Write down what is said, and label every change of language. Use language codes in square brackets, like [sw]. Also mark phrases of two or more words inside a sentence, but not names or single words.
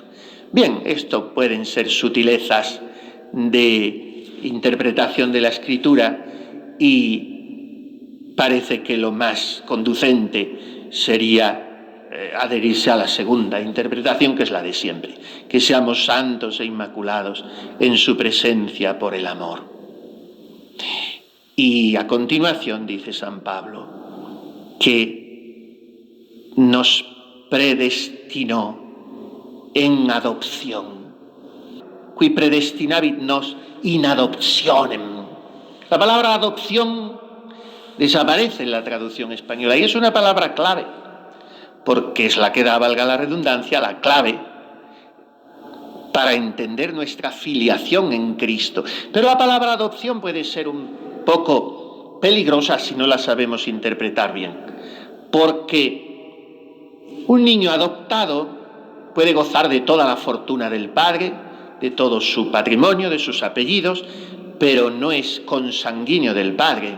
[es] Bien, esto pueden ser sutilezas de interpretación de la Escritura y parece que lo más conducente sería adherirse a la segunda interpretación, que es la de siempre, que seamos santos e inmaculados en su presencia por el amor. Y a continuación dice San Pablo que nos predestinó en adopción. [la] Qui predestinavit nos in adoptionem. [es] La palabra adopción desaparece en la traducción española y es una palabra clave, porque es la que da, valga la redundancia, la clave para entender nuestra filiación en Cristo. Pero la palabra adopción puede ser un poco peligrosa si no la sabemos interpretar bien, porque un niño adoptado puede gozar de toda la fortuna del padre, de todo su patrimonio, de sus apellidos, pero no es consanguíneo del padre.